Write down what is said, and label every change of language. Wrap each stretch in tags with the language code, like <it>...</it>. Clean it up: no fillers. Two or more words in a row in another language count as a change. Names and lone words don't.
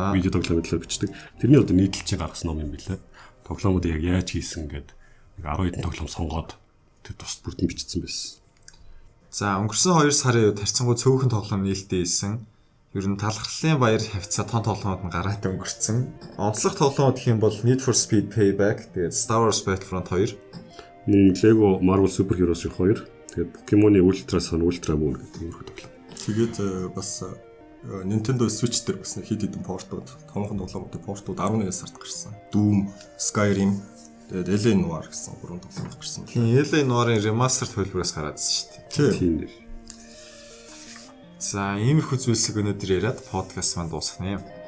<mn>Видео тоглоом мэдлэр бичдэг. Тэрний одоо нийтлэлч гаргасан ном юм билээ. Тоглоомууд яг яаж хийсэн гэдэг нэг 12 тоглоом сонгоод тэр тусад бүрдэн бичсэн байсан. За өнгөрсөн 2 сарын үед харьцангуй цөөхөн тоглоом нээлттэй хийсэн. Ер нь талхарлын баяр хавцаа тон тоглоомууд нь гараад өнгөрцөн. Онцлог тоглоомууд гэх юм бол Need for Speed Payback, тэгээд Star Wars Battlefront 2, Lego Marvel Super Heroes 2, тэгээд Pokemon Ultra Sun, Ultra Moon гэдэг юм тоглоом. Тэгээд бас Nintendo Switch дээр бас хэд хэдэн портууд, томхон тоглоомуудын портууд 11 сард гарсан. Doom, Skyrim, тэгээд LA Noire гэсэн 3 тоглоом гарсан. Тийм, LA Noire-ын remastered хөлбөрөөс гараадсэн шүү дээ. Тийм. За, иймэрхүү зүйлсийг өнөөдөр яриад подкаст маань дуусгана юм.</mn>